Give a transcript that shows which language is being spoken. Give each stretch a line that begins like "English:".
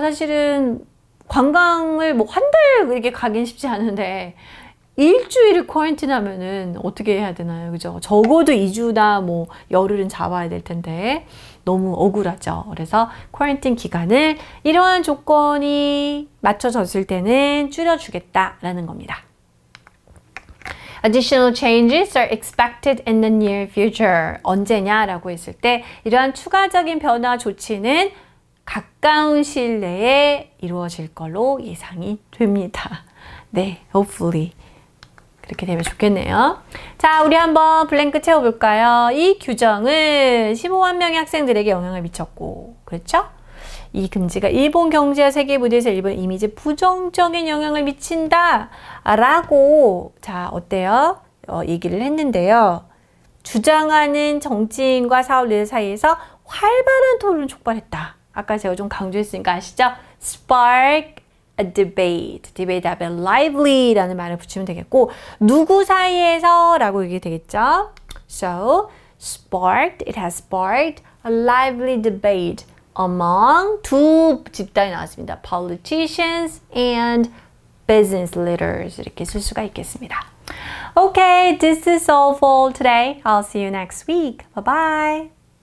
Korean: 사실은 관광을 뭐 한 달 이렇게 가긴 쉽지 않은데 일주일을 쿼런틴 하면은 어떻게 해야 되나요? 그죠? 적어도 2주나 뭐 열흘은 잡아야 될 텐데 너무 억울하죠. 그래서 쿼런틴 기간을 이러한 조건이 맞춰졌을 때는 줄여주겠다라는 겁니다.
English: Additional changes are expected in the near future.
Korean: 언제냐라고 했을 때 이러한 추가적인 변화 조치는 가까운 시일 내에 이루어질 걸로 예상이 됩니다. 네, hopefully. 그렇게 되면 좋겠네요. 자, 우리 한번 블랭크 채워볼까요? 이 규정은 15만 명의 학생들에게 영향을 미쳤고, 그렇죠? 이 금지가 일본 경제와 세계 무대에서 일본 이미지에 부정적인 영향을 미친다 라고 자, 어때요? 얘기를 했는데요. 주장하는 정치인과 사업리더 사이에서 활발한 토론을 촉발했다. 아까 제가 좀 강조했으니까 아시죠?
English: Spark a debate.
Korean: debate 앞에 lively라는 말을 붙이면 되겠고 누구 사이에서 라고 얘기 되겠죠?
English: So, sparked, it has sparked a lively debate among
Korean: 두 집단이 나왔습니다.
English: Politicians and business leaders
Korean: 이렇게 쓸 수가 있겠습니다.
English: Okay, this is all for today. I'll see you next week. Bye-bye.